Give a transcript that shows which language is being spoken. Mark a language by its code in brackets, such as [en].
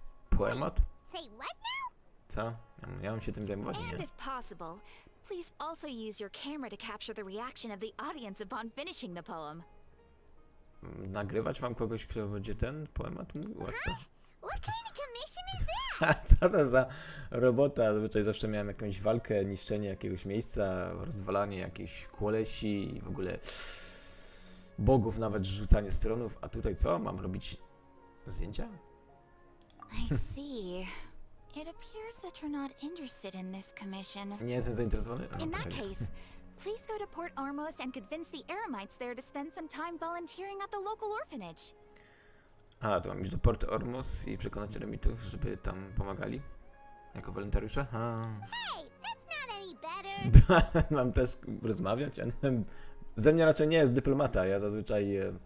[pl] Poemat? Co? Ja mam się tym zajmować, nie? [en] Please also use your camera to capture the reaction of the audience upon finishing the poem. [pl] Nagrywać wam kogoś, kto będzie ten poemat mówił? [en] What kind of commission is [pl] A co to za robota? Zazwyczaj zawsze miałem jakąś walkę, niszczenie jakiegoś miejsca, rozwalanie jakichś kolesi i w ogóle bogów, nawet rzucanie stronów. A tutaj co? Mam robić zdjęcia? [en] I see. It appears that you're not interested in this commission. [pl] Nie jestem zainteresowany? [en] In that case, please go to Port Ormos and convince the Eremites there to spend some time volunteering at the local orphanage. [pl] A, to mam iść do Port Ormos i przekonać eremitów, żeby tam pomagali? Jako wolontariusze? [en] Hey, that's not any better. [pl] Mam też rozmawiać? Ze mnie raczej nie jest dyplomata, ja zazwyczaj...